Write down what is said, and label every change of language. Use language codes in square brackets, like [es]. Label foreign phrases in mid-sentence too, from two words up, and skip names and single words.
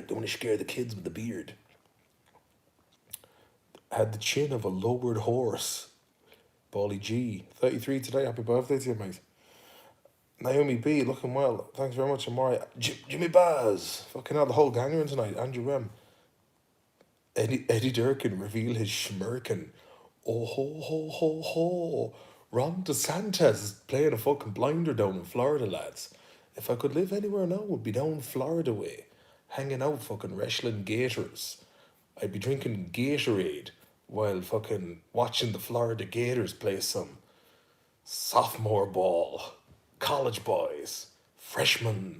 [en] Don't want to scare the kids with the beard. Had the chin of a lowered horse. Bally G. 33 today. Happy birthday to you, mate. Naomi B. Looking well. Thanks very much, Amari. Jimmy Baz. Fucking hell, the whole gang are in tonight. Andrew M. Eddie Durkin reveal his schmirkin. Oh ho ho ho ho. Ron DeSantis is playing a fucking blinder down in Florida, lads. If I could live anywhere now, it would be down Florida way. Hanging out fucking wrestling gators. I'd be drinking Gatorade while fucking watching the Florida Gators play some sophomore ball, college boys, freshmen.